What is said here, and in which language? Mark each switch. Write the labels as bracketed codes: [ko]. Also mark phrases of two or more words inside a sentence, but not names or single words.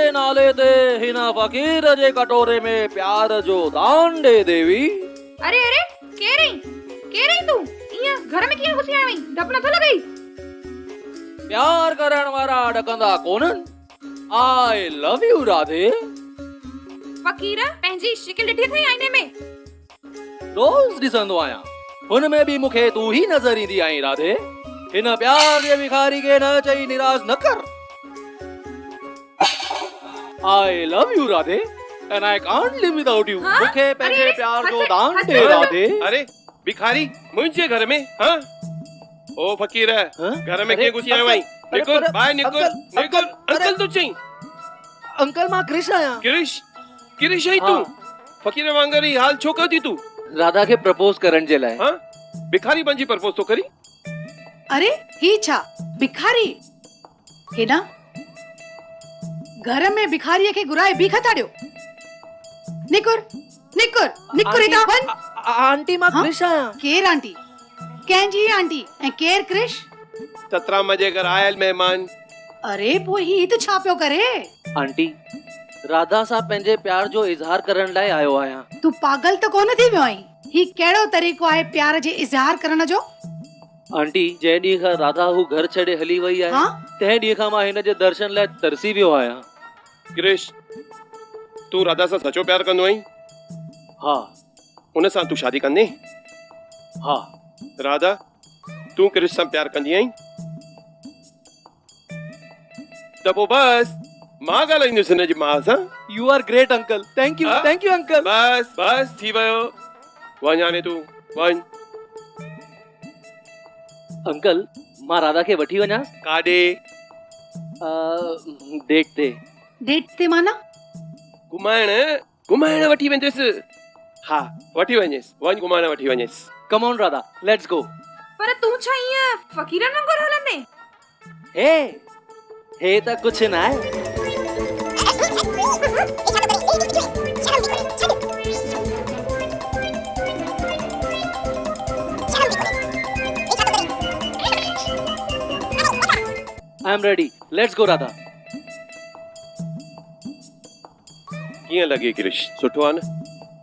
[sd] नाले ते हिना फकीर जे कटोरे में प्यार जो दान दे देवी। अरे अरे केरई तू इया घर में किया घुसी आई डप न लॻई। प्यार करण वारा ॾकंदा कोन्हनि। [en] I love you राधे। [sd] फकीर पंहिंजी शिकिल ॾिठी थई आईने में? रोज ॾिसंदो आहियां, हुन में बि मूंखे तू ही नज़र ईंदी आहीं राधे। हिन प्यार जे भिखारी खे न चई निराश न कर। [en] I love you राधे and I can't live without you। [sd] मूंखे पंहिंजे प्यार जो दान दे राधे। अरे भिखारी मुंहिंजे घर में? हाँ ओ फकीर घर में के घुसी आयो आई? निकुल बाय निकुल निकुल। अंकल तो चई। अंकल मां क्रिश आहियां। क्रिश आई तू? फकीर वांगर ही हाल छो कयो थी तू? राधा के प्रपोज करण जे लाइ। हाँ भिखारी बंजी प्रपोज तो करी? अरे ही छा भिखारी हे ना घर में भिखारी के घुराए बीख ताड़ियो। निकुर इता वन। आंटी मां क्रिश आहियां। केर आंटी? कंहिंजी आंटी ऐं केर क्रिश? चतरा मजे घर आयल मेहमान। अरे पो ही त छा पियो करे? आंटी राधा सां पंहिंजे प्यार जो इज़हार करण लाइ आयो आहियां। तू पागल त कोन थी वियो आहीं? ही कहिड़ो तरीक़ो आहे प्यार जे इज़हार करण जो? आंटी जंहिं ॾींहं खां राधा हू घर छॾे हली वई आहे तंहिं ॾींहं खां मां हिन जे दर्शन लाइ तरसी वियो आहियां। क्रिश तू राधा सां सचो प्यार कंदो आहीं? हा। उन सां तू शादी कंदे? हा। राधा तू क्रिश सां प्यार कंदी आहीं? त पोइ बस मां ॻाल्हाईंदुसि हिन जी मां सां। [en] You are great uncle. Thank you uncle. [sd] बस थी वियो। वञ हाणे तू वञ। अंकल मां राधा के वठी वञा? काॾे? डेट ते माना? घुमाइण वठी वेंदुसि। हा वठी वञेसि। वञ घुमाइण वठी वञेसि। [en] Come on राधा let's go। [sd] पर तू छा इया फकीरन वांगुरु हलंदे? हे त कुछ न आहे। [en] I am ready. Let's go [sd] राधा। कीअं लॻे क्रिश? सुठो आहे न?